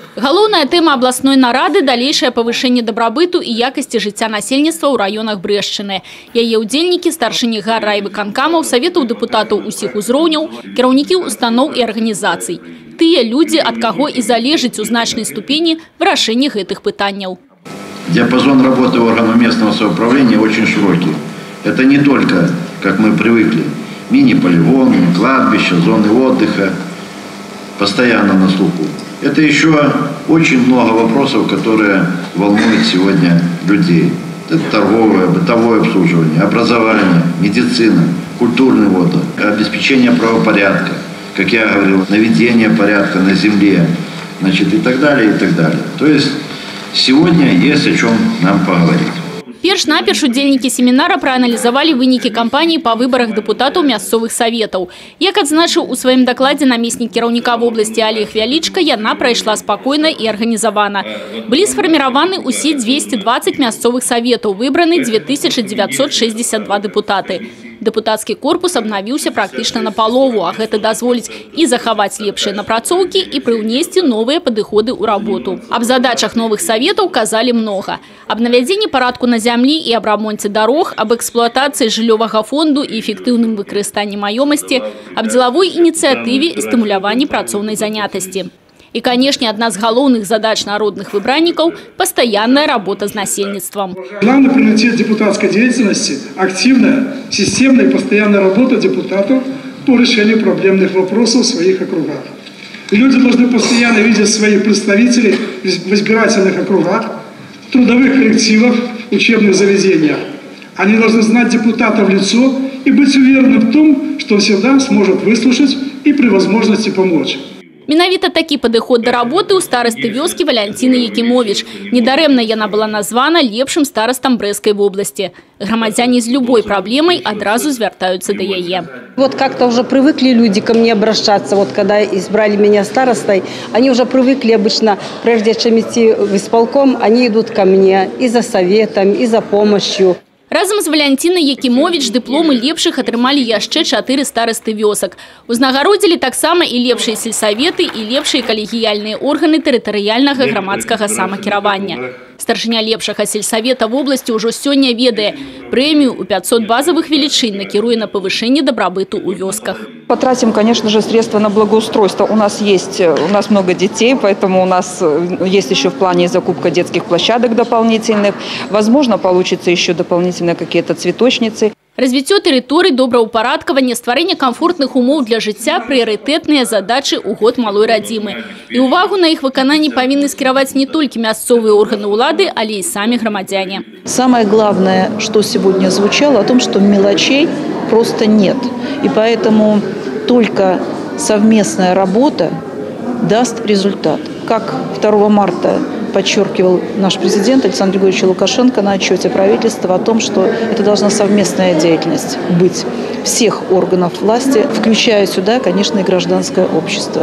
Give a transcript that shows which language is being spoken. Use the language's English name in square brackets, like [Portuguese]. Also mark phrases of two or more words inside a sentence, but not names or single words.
[Belarusian] Галоўная тэма областной нарады – [Russian] далейшее повышение [Belarusian] добробыту и якости жыцця насельніцтва ў раёнах Брэшчыны. Яе ўдзельнікі, старшыні райвыканкамаў, саветаў дэпутатаў усіх узроўняў, кіраўнікі устаноў і арганізацый. Тыя людзі, ад каго і залежыць у значнай ступені вырашэнне гэтых пытанняў. [Russian] Диапазон работы органов местного самоуправления очень широкий. Это не только, как мы привыкли, мини-полигоны, кладбища, зоны отдыха, постоянно на слуху. Это еще очень много вопросов, которые волнуют сегодня людей. Это торговое, бытовое обслуживание, образование, медицина, культурный отдых, обеспечение правопорядка, как я говорил, наведение порядка на земле, значит, и так далее, и так далее. То есть сегодня есть о чем нам поговорить. [Belarusian] Перш-наперш удзельнікі семінара прааналізавалі вынікі кампаніі па выбарах дэпутатаў мясцовых саветаў. Як адзначыў у сваім дакладзе намеснік кіраўніка вобласці Олег Вялічка, яна прайшла спакойна і арганізавана. Былі сфарміраваны ўсе 220 мясцовых саветаў, выбраны 2962 дэпутаты. Дэпутацкі корпус абнавіўся практычна напалову, а гэта дазволіць і захаваць лепшыя напрацоўкі, і прыўнесці новыя падыходы ў работу. Аб задачах новых саветаў казалі многа. Аб навядзенні парадку на зямлі і аб рамонце дарог, аб эксплуатацыі жыллёвага фонду і эфектыўным выкарыстанні маёмасці, аб дзелавой ініцыятыве і стымуляванні працоўнай занятасці. [Russian] И, конечно, одна из главных задач народных выбранников – постоянная работа с насельництвом. Главный приоритет депутатской деятельности – активная, системная и постоянная работа депутатов по решению проблемных вопросов в своих округах. Люди должны постоянно видеть своих представителей в избирательных округах, трудовых коллективах, учебных заведениях. Они должны знать депутата в лицо и быть уверенным в том, что он всегда сможет выслушать и при возможности помочь. [Belarusian] Менавіта такі падыход да работы ў старасты вёскі Валянціны Якімовіч. Недарэмна яна была названа лепшым старастам Брэскай вобласці. Грамадзяне з любой праблемай адразу звяртаюцца да яе. [Russian] Вот как-то уже привыкли люди ко мне обращаться. Вот когда избрали меня старостой, они уже привыкли обычно, прежде чем идти в исполком, они идут ко мне и за советом, и за помощью. [Belarusian] Разом з Валянцінай Якімовіч дыпломы лепшых атрымалі яшчэ 4 старасты вёсак. Узнагародзілі таксама і лепшыя сельсаветы, і лепшыя калегіяльныя органы тэрытарыяльнага грамадскага самакіравання. Старшыня лепшага сельсавета вобласці ўжо сёння ведае. Прэмію ў 500 базовых велічынь накіруе на повышение добробыту у вёсках. [Russian] Потратим, конечно же, средства на благоустройство. У нас много детей, поэтому у нас есть еще в плане закупка детских площадок дополнительных. Возможно, получится еще дополнительно какие-то цветочницы. [Belarusian] Развіццё тэрыторый, добраўпарадкаванне, стварэнне камфортных умоў для жыцця – прыярытэтныя задачы ў год малой радзімы. І увагу на іх выкананні павінны скіраваць [Russian] не только [Belarusian] мясцовыя органы ўлады, але і самі грамадзяне. [Russian] Самое главное, что сегодня звучало, о том, что мелочей просто нет. И поэтому только совместная работа даст результат. Как 2 марта подчеркивал наш президент Александр Григорьевич Лукашенко на отчете правительства о том, что это должна совместная деятельность быть всех органов власти, включая сюда, конечно, и гражданское общество.